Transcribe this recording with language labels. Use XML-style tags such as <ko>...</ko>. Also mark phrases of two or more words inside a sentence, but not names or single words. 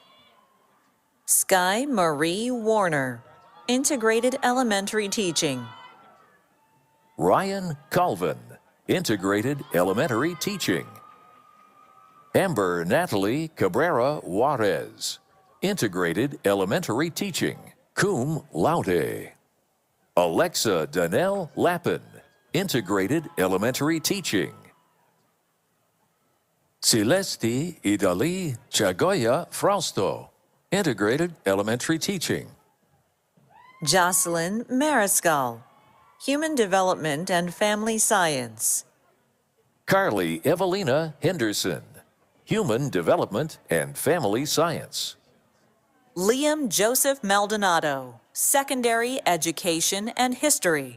<en>Sky Marie Warner, Integrated Elementary Teaching. Ryan Colvin, Integrated Elementary Teaching. Amber Natalie Cabrera Juarez, Integrated Elementary Teaching,</en> <la>cum laude.</la> <en>Alexa Danelle Lappin, Integrated Elementary Teaching. Celeste Idali Chagoya Frausto, Integrated Elementary Teaching. Jocelyn Mariscal, Human Development and Family Science. Carly Evelina Henderson, Human Development and Family Science. Liam Joseph Maldonado, Secondary Education and History.</en>